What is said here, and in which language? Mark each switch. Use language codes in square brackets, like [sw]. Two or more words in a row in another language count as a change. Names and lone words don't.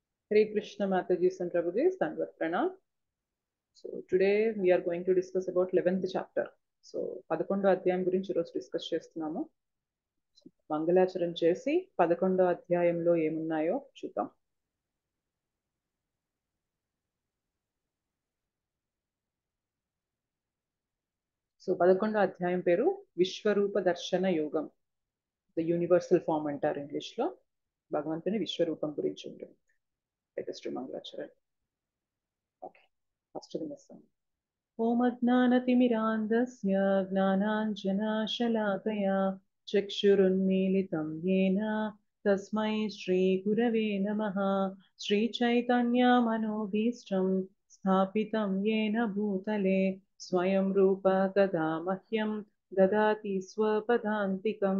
[en] Hare Krishna Mataji and Prabhuji, [hi] संडवत प्रणाम. [en] So today we are going to discuss about 11th chapter. [te] So 11వ అధ్యాయం గురించి ఈరోజు డిస్కస్ చేస్తున్నాము. మంగళాచరణ చేసి 11వ అధ్యాయంలో ఏమున్నాయో చూద్దాం. సో 11వ అధ్యాయం పేరు విశ్వరూప దర్శన యోగం. [en] the universal form [te] అంటారు ఇంగ్లీష్ లో. భగవంతుని విశ్వరూపం గురించి ఉంటుంది. లేటెస్ట్ మంగళాచరణ. [en] okay, first [te] వినేస్తాం. [sa] ॐ अज्ञानतिमिरान्धस्य ज्ञानाञ्जनशलाकया चक्षुरुन्मीलितं येन तस्मै श्रीगुरवे नमः. श्रीचैतन्यमनोभीष्टं स्थापितं येन भूतले स्वयं रूप तदा मह्यं ददाति स्वपदान्तिकम्.